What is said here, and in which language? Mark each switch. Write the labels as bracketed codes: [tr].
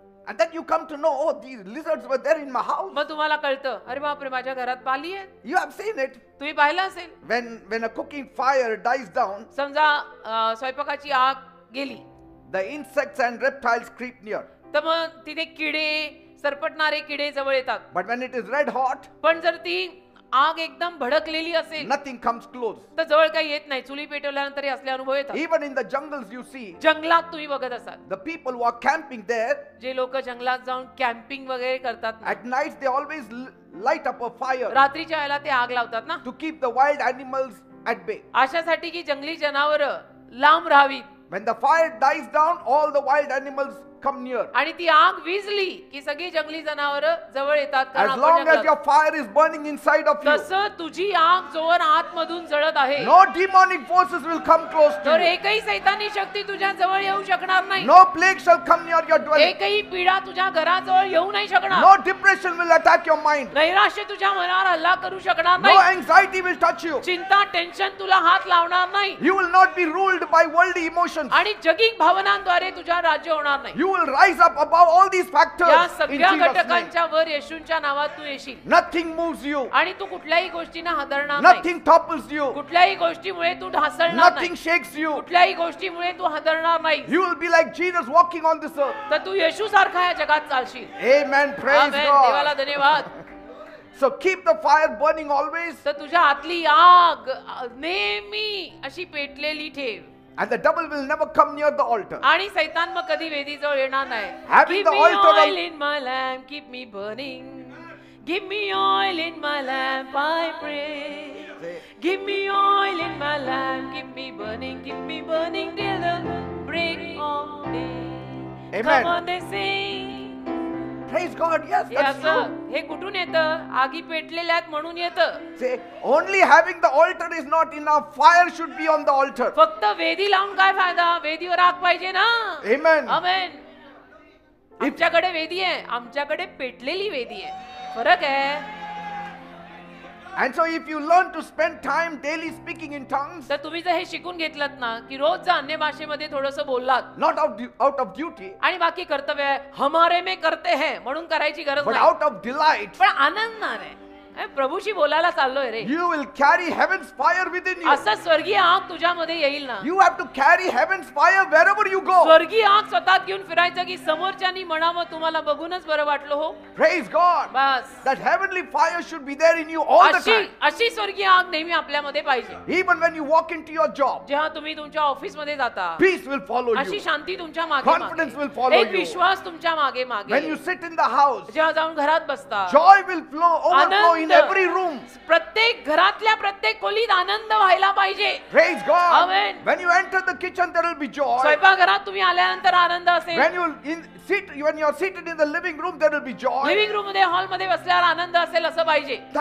[en] And then you come to know, oh, these lizards were there in my house. [mr] मग तुम्हाला कळतं, अरे बापरे, माझ्या घरात पाली आहे. [en] You have seen it. [mr] तुम्ही पाहिलं असेल. [en] When a cooking fire dies down, [mr] समजा स्वयंपाकाची आग गेली, [en] the insects and reptiles creep near. [mr] तर मग तिथे किडे, सरपटणारे किडे जवळ येतात. [en] But when it is red hot, [mr] पण जर ती आग एकदम भडकलेली असेल, [en] nothing comes close. [mr] तर जवळ काही येत नाही. चुली पेटवल्यानंतर असले अनुभव येतात. [en] Even in the jungles you see, [mr] जंगलात तुम्ही बघत असाल, [en] the people who are camping there, [mr] जे लोक जंगलात जाऊन कॅम्पिंग वगैरे करतात ना, [en] at night they always light up a fire [mr] रात्रीच्या वेळेला ते आग लावतात ना, [en] to keep the wild animals at bay. [mr] अशासाठी की जंगली जनावरं लांब राहावीत. [en] When the fire dies down, all the wild animals come near. [mr] आणि ती आग विझली की सगळी जंगली जनावरं जवळ येतात. कारण [en] As [mr] आपण [en] long as [mr] जंगलात. [en] your fire is burning inside of you, [mr] तसं तुझी आग जोर आतमधून जळत आहे, [en] no demonic forces will come close to [mr] तर [en] you. [mr] एकही सैतानी शक्ती तुझ्या जवळ येऊ शकणार नाही. [en] No plague shall come near your dwelling. [mr] एकही पीडा तुझ्या घराजवळ येऊ नाही शकणार. [en] No depression will attack your mind. [mr] नैराश्य तुझ्या मनावर हल्ला करू शकणार [en] No [mr] नाही. [en] anxiety will touch you. [mr] चिंता, टेन्शन तुला हात लावणार नाही. [en] You will not be ruled by worldly emotions. [mr] आणि जगिक भावनांद्वारे तुझ्या राज्य होणार नाही. [en] You You will rise up above all these factors [mr] या [en] in [mr] सगळ्या [en] Jesus' name. [mr] घटकांच्या वर येशूंच्या नावात तू येशील [en] Nothing moves you. [mr] आणि तू कुठल्याही गोष्टीने हादरणार नाही. [en] Nothing topples you. [mr] कुठल्याही गोष्टीमुळे तू ढासळणार नाही. [en] Nothing shakes you. [mr] कुठल्याही गोष्टीमुळे तू हादरणार नाही. [en] You will be like Jesus walking on this earth. [mr] तर तू येशू सारखा या जगात चालशील. [en] Amen. Praise [mr] आमेन. देवाला [en] God. [mr] धन्यवाद. [en] So keep the fire burning always, [mr] तर तुझ्या आतली आग नेहमी अशी पेटलेली ठेव. [en] and the devil will never come near the altar. [mr] आणि सैतान मग कधी वेदीजवळ येणार नाही. [en] Having Give the me altar on- oil in my lamp, keep me burning. Give me oil in my lamp, I pray. Say- Give me oil in my lamp, keep me burning till the break of day. Amen. Come on, they sing. Praise God. Yes, [mr] हे [en] that's true. [mr] असं हे कुठून येतं? आगी पेटलेल्या आहेत म्हणून येतं. [en] Say, only having the altar is not enough. Fire should be on the altar. [mr] फक्त वेदी लावून काय फायदा? वेदीवर आग पाहिजे ना. [en] Amen. [mr] आमेन. आमच्याकडे वेदी आहे, आमच्याकडे पेटलेली वेदी आहे. फरक आहे. [en] And so if you learn to spend time daily speaking in tongues, [mr] तर तुम्ही जर हे शिकून घेतलं ना की रोज जर अन्य भाषेमध्ये थोडंसं बोललात [en] not out of duty, [mr] आणि बाकी कर्तव्य आहे [hi] हमारे में करते हैं [mr] म्हणून करायची गरज [en] but [mr] नाही, [en] out of delight, [mr] पण आनंदाने प्रभूशी बोलायला चाललोय रे. [en] you will carry heaven's fire within you. [mr] असं स्वर्गीय आग तुझ्यामध्ये येईल ना. [en] You have to carry heaven's fire wherever you go. [mr] स्वर्गीय आग स्वतः घेऊन फिरायचं की समोरच्यानी म्हणावं तुम्हाला बघूनच बरं वाटलं हो. [en] Praise God. [mr] Bus [en] That heavenly fire should be there in you all the time. [mr] अशी स्वर्गीय आग नेहमी आपल्यामध्ये पाहिजे. [en] Even when you walk into your job, [mr] जेव्हा तुम्ही तुमच्या ऑफिस मध्ये जाता [en] peace will follow [mr] अशी [en] you. [mr] शांती तुमच्या मागे [en] Confidence will follow [mr] एक [en] you. [mr] विश्वास तुमच्या मागे [en] When [mr] मागे [en] you sit in the house, [mr] जेव्हा जाऊन घरात बसता [en] joy will overflow in [mr] Anand. [en] every room. [mr] प्रत्येक घरातल्या प्रत्येक खोलीत आनंद व्हायला पाहिजे. [en] Praise God. Amen. When you enter the kitchen, there will be joy. [mr] स्वयंपाकघरात तुम्ही आल्यानंतर आनंद असेल. [en] When you are seated in the living room, there will be joy. [mr] Living room मध्ये हॉल मध्ये बसल्यावर आनंद असेल असं पाहिजे.